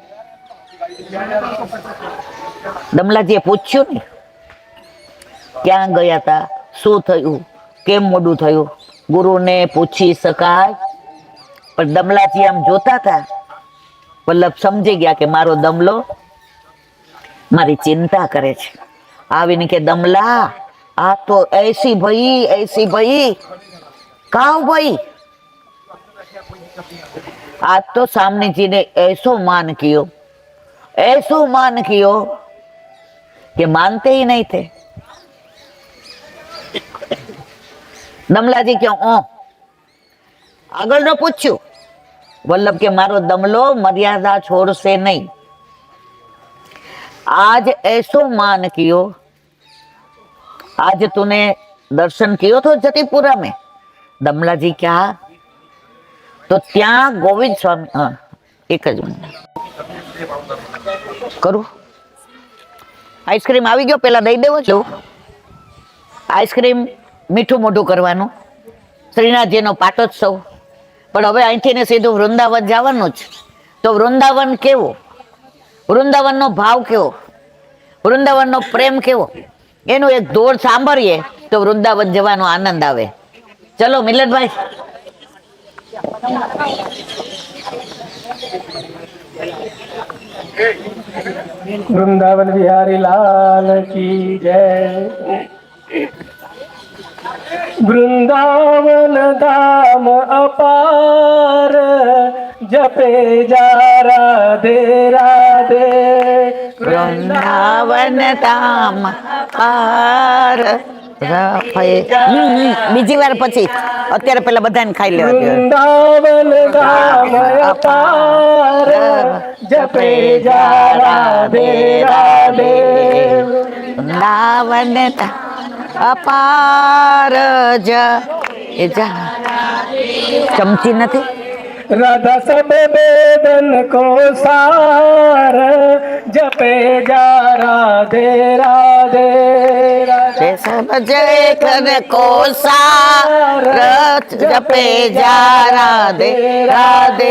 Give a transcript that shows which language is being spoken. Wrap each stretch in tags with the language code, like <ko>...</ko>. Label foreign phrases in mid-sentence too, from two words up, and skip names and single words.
<gu>દમલાજીએ પૂછ્યું ને ક્યાં ગયા હતા, શું થયું, કેમ મોડું થયું? ગુરુને પૂછી શકાય. પણ દમલાજી આમ જોતા હતા. વલ્લભ સમજી ગયા કે મારો દમલો મારી ચિંતા કરે છે. આવીને કે દમલા આ તો</gu> <hi>ऐसी भाई काव भाई, आज तो सामने जी ने ऐसो मान कियो कि मानते ही नहीं थे.</hi> <gu>दमलाजी क्यों આગળ નો પૂછ્યું. વલ્લભ કે મારો દમલો મર્યાદા છોડશે નહીં.</gu> <hi>आज ऐसो मान कियो, आज तूने दर्शन कियो तो जतीपुरा में.</hi> <gu>दमलाजी क्या? तो ત્યાં ગોવિંદ સ્વામી. એક જ મિનિટ કરું. આઈસ્ક્રીમ આવી ગયો, પેલા દઈ દેવો છો. આઈસ્ક્રીમ મીઠું મોઢું કરવાનું, શ્રીનાથજીનો પાટોત્સવ. પણ હવે અહીંથી ને સીધું વૃંદાવન જવાનું જ. તો વૃંદાવન કેવું, વૃંદાવનનો ભાવ કેવો, વૃંદાવનનો પ્રેમ કેવો, એનું એક દોર સાંભળીએ તો વૃંદાવન જવાનો આનંદ આવે. ચલો મિલનભાઈ.</gu> <hi>वृंदावन बिहारी लाल की जय। वृंदावन धाम अपार जपे जा राधे राधे।</hi> <gu>વૃંદાવન ધામ પાર. બીજી વાર પછી, અત્યારે પેલા બધાને ખાઈ લેવા.</gu> <hi>वृंदावन धाम अपार जपे जा राधे राधे।</hi> <gu>વૃંદાવન અપાર ચમચી નથી.</gu> <hi>राधा सब वेदन को सार जपे जा राधे राधे राधे। सब जय कर को सार जपे जा राधे राधे।</hi>